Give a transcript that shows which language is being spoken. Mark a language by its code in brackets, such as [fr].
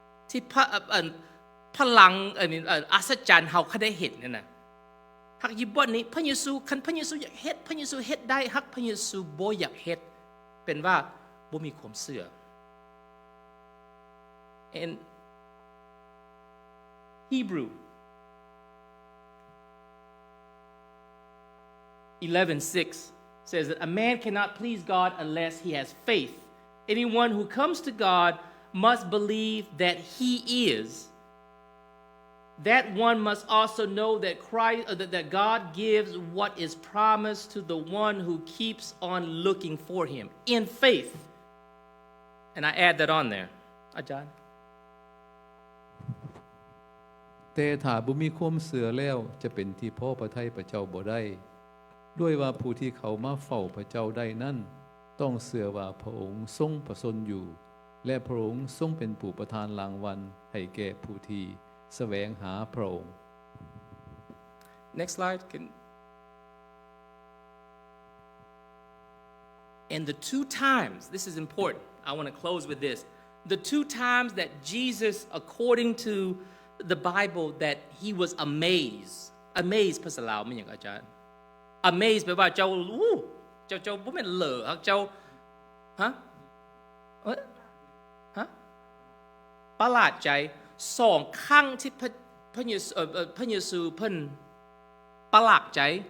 [tts] ที่พลังอัศจรรย์เฮาเคยได้เห็นนั่นน่ะฮักยิบ่นี้พระเยซูคันพระเยซูอยากเฮ็ดพระเยซูเฮ็ดได้ฮักพระเยซูบ่อยากเฮ็ดเป็นว่าบ่มีความเชื่อ [en] and Hebrew 11:6 says that a man cannot please God unless he has faith. Anyone who comes to God must believe that he is. That one must also know that that God gives what is promised to the one who keeps on looking for him in faith. And I add that on there. อาจารย์ [tts] แต่ถ้าบ่มีความเชื่อแล้วจะเป็นที่พอพระทัยพระเจ้าบ่ได้ด้วยว่าผู้ที่เขามาเฝ้าพระเจ้าได้นั้นต้องเชื่อว่าพระองค์ทรงประสนอยู่และพระองค์ทรงเป็นผู้ประทานรางวัลให้แก่ผู้ที่แสวงหาพระองค์ [en] Next slide. And the two times, this is important. I want to close with this. The two times that Jesus, according to the Bible, that he was amazed. [tts] Amazed ภาษาลาวมันอย่างอาจารย์ Amazed แปลว่าเจ้าบ่แม่นเหลอเจ้าฮะ ประหลาดใจ2ครั้งที่พระเยซูเพิ่นประหลาดใจ